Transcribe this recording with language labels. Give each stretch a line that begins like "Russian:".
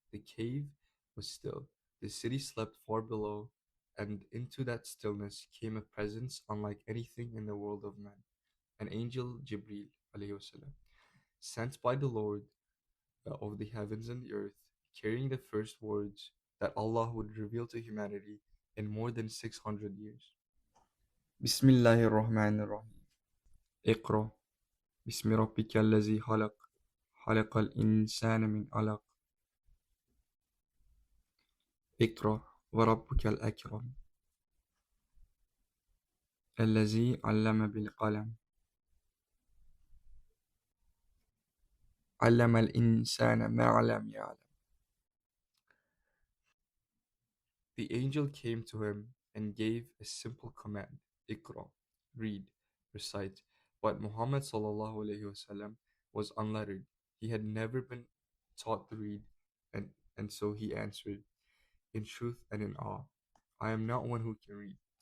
English: The cave was still, the city slept far below, and into that stillness came a presence unlike anything in the world of men, an angel Jibril alayhi wasallam, sent by the Lord of the heavens and the earth, carrying the first words that Allah would reveal to humanity in more than 600 years.
Arabic: Bismillahirrahmanirrahim. Iqra. بسم ربك الذي خلق خلق الإنسان من علق اقرأ وربك الأكرم الذي علم بالقلم علم الإنسان ما لم يعلم.
English: The angel came to him and gave a simple command, Iqra, read, recite. But Muhammad sallallahu alaihi wasallam was unlettered. He had never been taught to read, and, and so he answered, in truth and in awe, I am not one who can read.